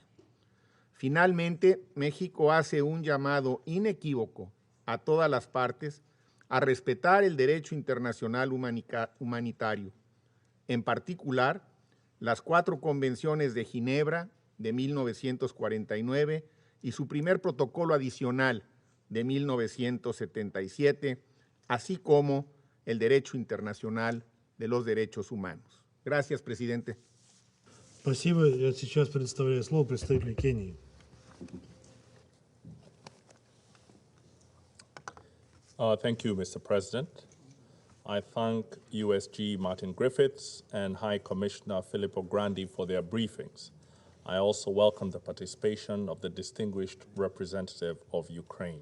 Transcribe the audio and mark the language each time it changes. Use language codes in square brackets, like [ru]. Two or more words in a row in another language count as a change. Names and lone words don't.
[es] Finalmente, México hace un llamado inequívoco a todas las partes a respetar el derecho internacional humanitario, en particular las 4 convenciones de Ginebra de 1949 y su primer protocolo adicional de 1977, así como el derecho internacional de los derechos humanos. Gracias, presidente. [ru] Спасибо. Я сейчас предоставляю слово представителю Кении. [en] Thank you, Mr. President. I thank USG Martin Griffiths and High Commissioner Filippo Grandi for their briefings. I also welcome the participation of the distinguished representative of Ukraine.